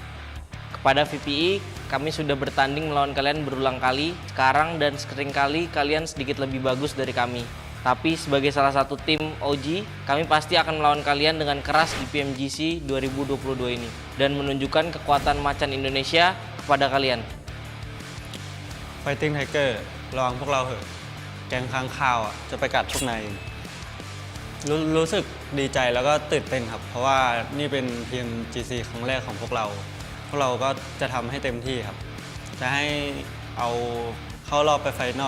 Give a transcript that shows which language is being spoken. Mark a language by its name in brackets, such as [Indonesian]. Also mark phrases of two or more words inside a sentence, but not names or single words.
[Indonesian] Kepada VPE, kami sudah bertanding melawan kalian berulang kali. Sekarang dan sering kali kalian sedikit lebih bagus dari kami. Tapi sebagai salah satu tim OG, kami pasti akan melawan kalian dengan keras di PMGC 2022 ini. Dan menunjukkan kekuatan macan Indonesia kepada kalian. [English] Fighting Tiger [Thai] ระวังพวกเราเถอะแก๊งค้างคาวจะไปกัดพวกนายรู้สึกดีใจแล้วก็ตื่นเต้นครับเพราะว่านี่เป็น PMGC ครั้งแรกของพวกเราก็จะทำให้เต็มที่ครับจะให้เอาเข้ารอบไปไฟนอล